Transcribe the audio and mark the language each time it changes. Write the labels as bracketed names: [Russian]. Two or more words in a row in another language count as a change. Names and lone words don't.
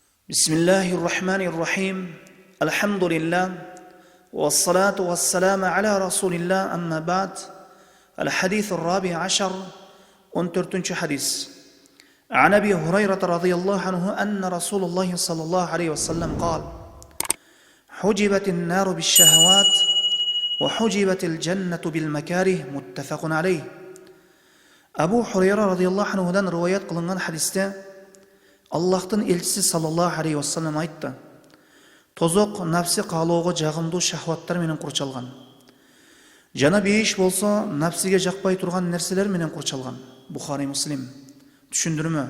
[Arabic] بسم الله الرحمن الرحيم الحمد لله والصلاة والسلام على رسول الله أما بعد الحديث الرابع عشر أنترتنش حديث عن أبي هريرة رضي الله عنه أن رسول الله صلى الله عليه وسلم قال حجبت النار بالشهوات وحجبت الجنة بالمكاره متفق عليه. [Kyrgyz] Абу Хурайра [Arabic] رضي الله عنه [Kyrgyz] риwayat кылынган хадисте Аллахтын элчиси [Arabic] صلى الله عليه وسلم [Kyrgyz] айтты: Тозок нафси каалоого жагымдуу шахваттар менен курчалган. Жана бейиш болсо нафсиге жакпай турган нерселер менен курчалган. Бухари Муслим. Түшүндүрмө.